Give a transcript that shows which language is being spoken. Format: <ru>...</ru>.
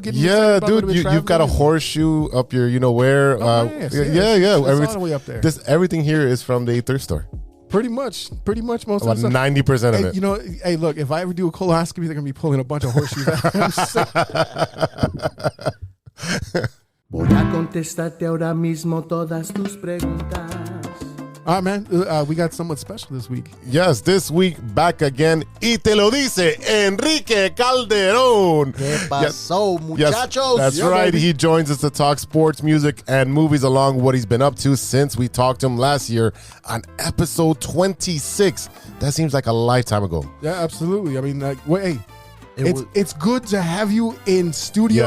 <en>Dude, you've got a horseshoe up your, where? Yeah. It's all the way up there. Everything here is from the thrift store. Pretty much most about of the 90% of it. Hey, look, if I ever do a colonoscopy, they're gonna be pulling a bunch of horseshoes out.</en> <es>Voy a contestarte ahora mismo todas tus preguntas.</es> <en>All right, man. We got someone special this week. Yes, this week back again.</en> <es>Y te lo dice Enrique Calderon. ¿Qué pasó, muchachos?</es> <en>That's right. Baby. He joins us to talk sports, music, and movies, along with what he's been up to since we talked to him last year on episode 26. That seems like a lifetime ago. Yeah, absolutely. I mean, hey. It's good to have you in studio.</en>